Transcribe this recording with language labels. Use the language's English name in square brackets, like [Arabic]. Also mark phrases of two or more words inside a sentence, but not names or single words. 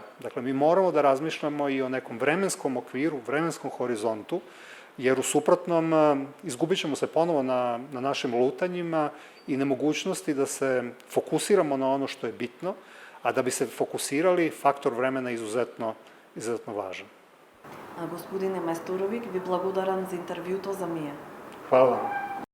[Serbian] Dakle, mi moramo da razmišljamo i o nekom vremenskom okviru, vremenskom horizontu, jer u suprotnom izgubit ćemo se ponovo na našim lutanjima i nemogućnosti da se fokusiramo na ono što je bitno, a da bi se fokusirali, faktor vremena je izuzetno važan. [Macedonian] Господине Мајсторовиќ, ви благодарам за интервјуто за Мија. [Serbian] Hvala vam.